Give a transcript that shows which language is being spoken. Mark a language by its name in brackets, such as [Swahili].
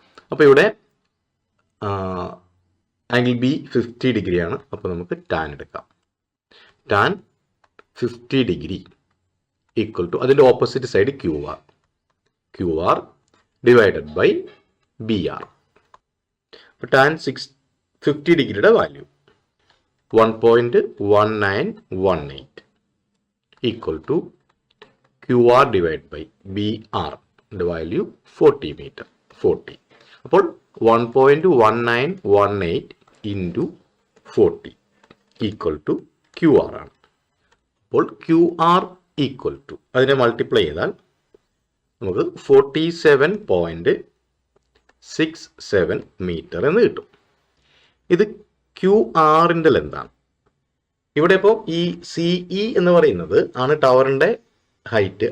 [Malayalam] അപ്പോൾ ഇവിടെ angle B 50 ഡിഗ്രിയാണ്. അപ്പോൾ നമുക്ക് ടാൻ എടുക്കാം. ടാൻ 50 ഡിഗ്രി ഈക്വൽ ടു അതിൻ്റെ opposite side Q R divided by B R. അപ്പോൾ ടാൻ 50 ഡിഗ്രിയുടെ value [English] 1.1918 equal to QR divided by BR, the value 40 meter, 40. [Malayalam] അപ്പോൾ 1.1918 into 40 equal to QR ആണ്. അപ്പോൾ QR equal to അതിനെ multiply ചെയ്താൽ നമുക്ക് 47.67 metre എന്ന് കിട്ടും. ഇത് QR-ൻ്റെ ലെന്താണ്. ഇവിടെ ഇപ്പോൾ ഈ CE എന്ന് പറയുന്നത് ആണ് ടവറിൻ്റെ ഹൈറ്റ്.